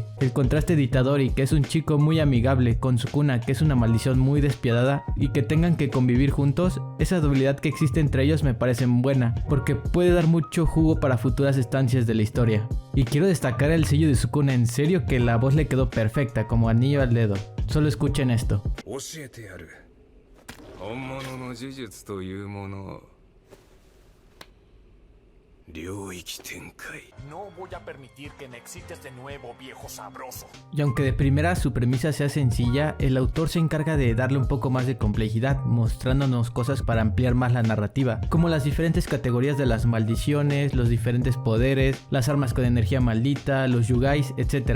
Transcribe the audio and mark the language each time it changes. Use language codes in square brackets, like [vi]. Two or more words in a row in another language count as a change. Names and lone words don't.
[es] El contraste de Itadori, que es un chico muy amigable, con Sukuna, que es una maldición muy despiadada, y que tengan que convivir juntos, esa dualidad que existe entre ellos me parece buena, porque puede dar mucho jugo para futuras estancias de la historia. Y quiero destacar el sello de Sukuna, en serio que la voz le quedó perfecta, como anillo al dedo. Solo escuchen esto. [ja] 本物の呪術というものを領域展開 [es] No voy a permitir que me excites de nuevo, viejo sabroso. Y aunque de primera su premisa sea sencilla, el autor se encarga de darle un poco más de complejidad, mostrándonos cosas para ampliar más la narrativa, como las diferentes categorías de las maldiciones, los diferentes poderes, las armas con energía maldita, los yugais, etc.